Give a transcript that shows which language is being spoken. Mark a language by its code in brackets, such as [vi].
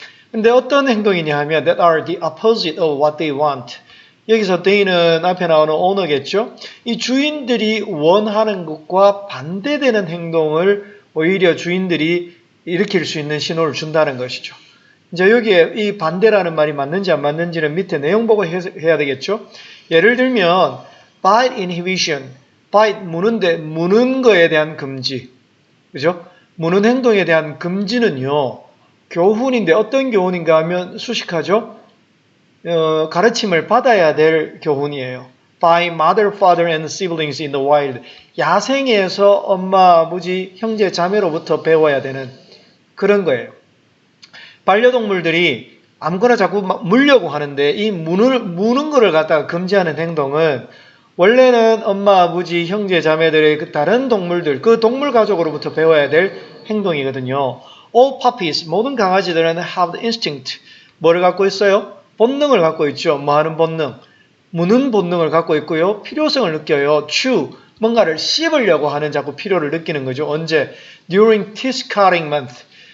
[ko] 근데 어떤 행동이냐 하면 [en] that are the opposite of what they want. [ko] 여기서 they는 앞에 나오는 owner겠죠. 이 주인들이 원하는 것과 반대되는 행동을 오히려 주인들이 일으킬 수 있는 신호를 준다는 것이죠. 이제 여기에 이 반대라는 말이 맞는지 안 맞는지는 밑에 내용 보고 해야 되겠죠. 예를 들면 bite inhibition, bite 무는 거에 대한 금지, 그죠? 무는 행동에 대한 금지는요. 교훈인데 어떤 교훈인가 하면 수식하죠. 가르침을 받아야 될 교훈이에요. [en] By mother, father and siblings in the wild. [ko] 야생에서 엄마, 아버지, 형제, 자매로부터 배워야 되는 그런 거예요. 반려동물들이 아무거나 자꾸 물려고 하는데 이 무는 거를 갖다가 금지하는 행동은 원래는 엄마, 아버지, 형제, 자매들의 그 다른 동물들, 그 동물 가족으로부터 배워야 될 행동이거든요. [en] All puppies, [ko] 모든 강아지들은 [en] have the instinct. [ko] 뭐를 갖고 있어요? 본능을 갖고 있죠. 뭐 하는 본능? 무는 본능을 갖고 있고요. 필요성을 느껴요. chew, 뭔가를 씹으려고 하는 자꾸 필요를 느끼는 거죠. 언제? [en] During teeth cutting month.